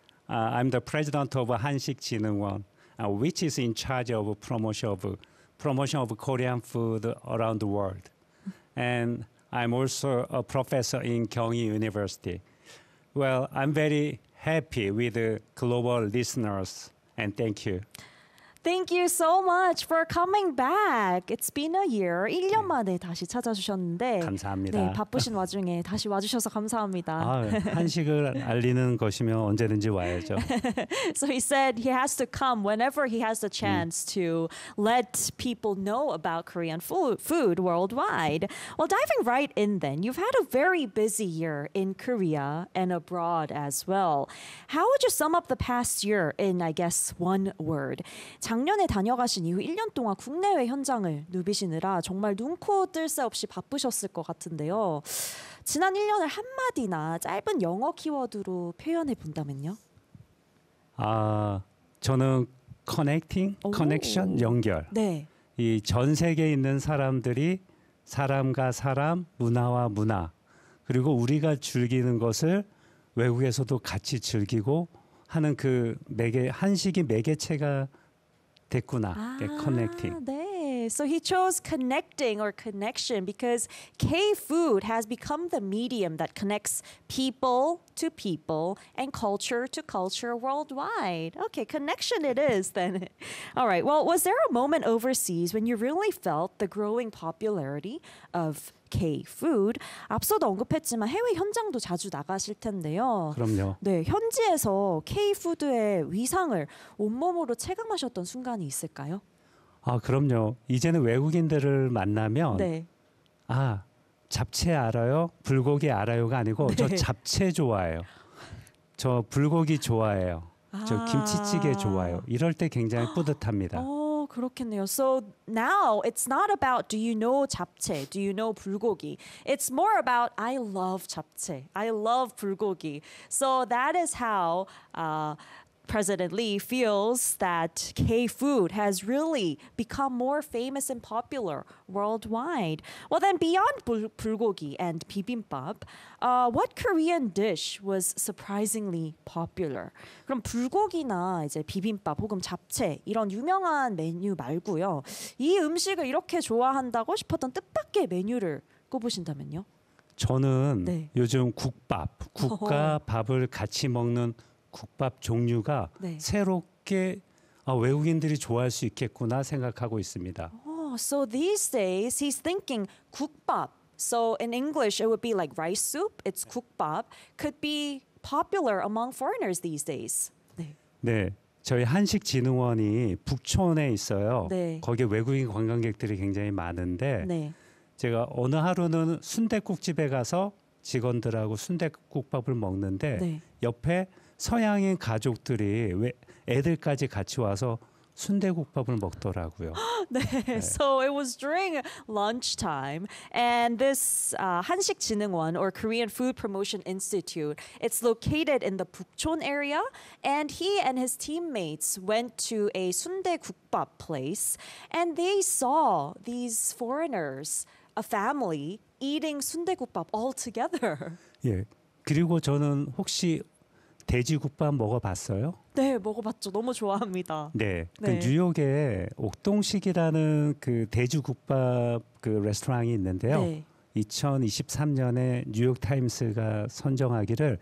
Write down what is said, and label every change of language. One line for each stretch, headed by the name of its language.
English: I'm the president of Hanshik Jinheungwon, which is in charge of promotion of Korean food around the world. And I'm also a professor in Gyeonggi University. Well, I'm very happy with the global listeners, and thank you. Thank you so much for coming back. It's been a year.
Korean: 1년 만에 다시 찾아주셨는데 감사합니다. 네, 바쁘신 와중에 다시 와주셔서 감사합니다. 아, 한식을 알리는 것이면 언제든지 와야죠.
English: So he said he has to come whenever he has the chance to let people know about Korean food worldwide. Well, diving right in then, you've had a very busy year in Korea and abroad as well. How would you sum up the past year in, I guess, one word?
Korean: 작년에 다녀가신 이후 1년 동안 국내외 현장을 누비시느라 정말 눈코 뜰 새 없이 바쁘셨을 것 같은데요. 지난 1년을 한마디나 짧은 영어 키워드로 표현해 본다면요? 아, 저는
English: 커넥팅, 커넥션,
Korean: 연결. 네. 이 전 세계에 있는 사람들이 사람과 사람, 문화와 문화, 그리고 우리가 즐기는 것을 외국에서도 같이 즐기고 하는 그 매개, 한식이 매개체가 됐구나. 아, 네, 커넥팅. 네.
English: So he chose connecting or connection because K-food has become the medium that connects people to people and culture to culture worldwide. Okay, connection it is then. All right. Well, was there a moment overseas when you really felt the growing popularity of K-food?
Korean: 앞서도 언급했지만 해외 현장도 자주 나가실 텐데요. 그럼요. 네, 현지에서 K-food의 위상을 온몸으로 체감하셨던 순간이 있을까요? 아, 그럼요. 이제는 외국인들을 만나면 네. 아, 잡채 알아요? 불고기 알아요가 아니고 네. 저 잡채 좋아해요. 저 불고기 좋아해요. 아. 저 김치찌개 좋아해요. 이럴 때 굉장히 뿌듯합니다. 그렇겠네요.
English: So now it's not about do you know
Korean: 잡채,
English: do you know 불고기. It's more about I love
Korean: 잡채,
English: I love
Korean: 불고기.
English: So that is how President Lee feels that K-food has really become more famous and popular worldwide. Well, then beyond
Korean: 불고기
English: and bibimbap, what Korean dish was surprisingly popular?
Korean: 그럼 불고기나 이제 비빔밥 혹은 잡채 이런 유명한 메뉴 말고요. 이 음식을 이렇게 좋아한다고 싶었던 뜻밖의 메뉴를 꼽으신다면요? 저는 네. 요즘 국밥, 국과 밥을 같이 먹는 국밥 종류가 네. 새롭게 외국인들이 좋아할 수 있겠구나 생각하고 있습니다.
English: Oh, so these days he's thinking 국밥. So in English it would be like rice soup. It's
Korean: 국밥.
English: Could be popular among foreigners these days.
Korean: 네. 네. 저희 한식진흥원이 북촌에 있어요. 네. 거기에 외국인 관광객들이 굉장히 많은데 네. 제가 어느 하루는 순댓국집에 가서 직원들하고 순댓국밥을 먹는데 네. 옆에 서양인 가족들이 왜 애들까지 같이 와서 순대국밥을 먹더라고요. 네. 네.
English: So it was during lunchtime and this 한식진흥원 or Korean Food Promotion Institute, it's located in the Bukchon area and he and his teammates went to a 순대국밥 place and they saw these foreigners, a family eating 순대국밥 all together.
Korean: 예. 그리고 저는 혹시 돼지국밥 먹어봤어요? 네, 먹어봤죠. 너무 좋아합니다. 네, 그 네. 뉴욕에 옥동식이라는 그 돼지국밥 그 레스토랑이 있는데요. 네. 2023년에 뉴욕타임스가 선정하기를